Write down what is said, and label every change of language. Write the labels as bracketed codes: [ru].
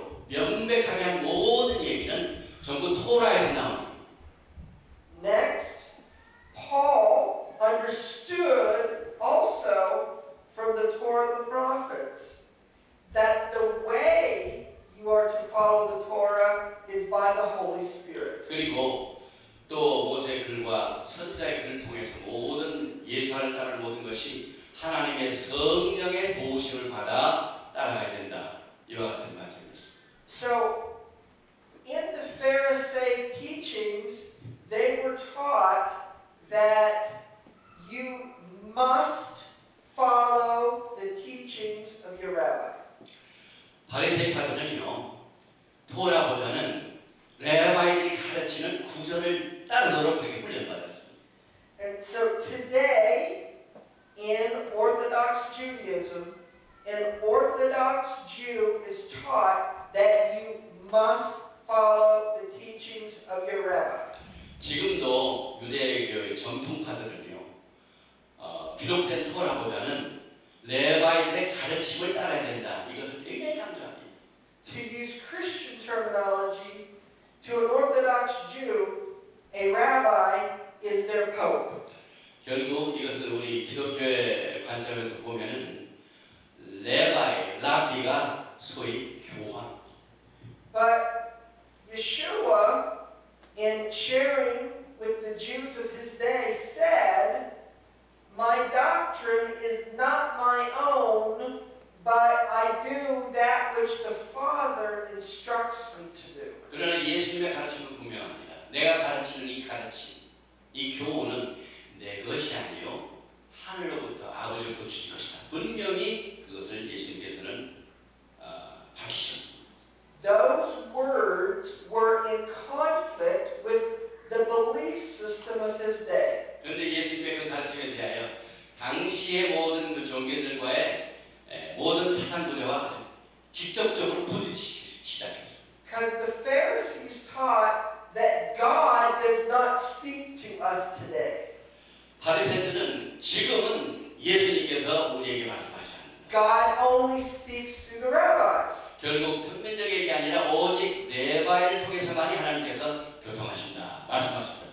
[ko] 명백하게 한 모든 얘기는 전부 토라에서 나옵니다. [en] Next, Paul understood also from the Torah and the prophets that the way you are to follow the Torah is by the Holy Spirit. [ko] 그리고 또 모세의 글과 선지자의 글을 통해서 모든 예수를 따르는 모든 것이 하나님의 성령의 도우심을 받아 따라가야 된다. 이와 같은 말씀이었습니다. [en] So, in the Pharisee teachings, they were taught that you must follow the teachings of your rabbi. [ko] 바리새파들은요, 토라보다는 레바이들이 가르치는 구절을 따르도록 그렇게 훈련받았습니다. [en] And so today, in Orthodox Judaism, an Orthodox Jew is taught that you must follow the teachings of your rabbi. [ko] 지금도 유대교의 정통파들은요, 기록된 토라보다는 레바이들의 가르침을 따라야 된다. 이것을 굉장히 강조합니다. [en] To use Christian terminology, to an Orthodox Jew, a rabbi is their pope. [ko] 결국 이것을 우리 기독교의 관점에서 보면은 레바이, 라비가 소위 교황. [en] But Yeshua, in sharing with the Jews of his day, said, "My doctrine is not my own, but I do that which the Father instructs me to do." [ko] 그러나 예수님의 가르침은 분명합니다. 내가 가르치는 이 가르침, 이 교훈은 내 것이 아니요 하늘로부터 아버지로부터 주신 것이다. 분명히 그것을 예수님께서는 밝히셨습니다. [en] Those words were in conflict with the belief system of his day. [ko] 그런데 예수님의 그 가르침에 대하여 당시의 모든 그 종교들과의 모든 사상 구조와 직접적으로 부딪히기 시작했습니다. [en] Because the Pharisees taught that God does not speak to us today. [ko] 바리새인들은 지금은 예수님께서 우리에게 말씀하지 않는다. [en] God only speaks through the rabbis. [ko] 결국 평민들에게 아니라 오직 레바이를 통해서만이 하나님께서 교통하신다, 말씀하신다.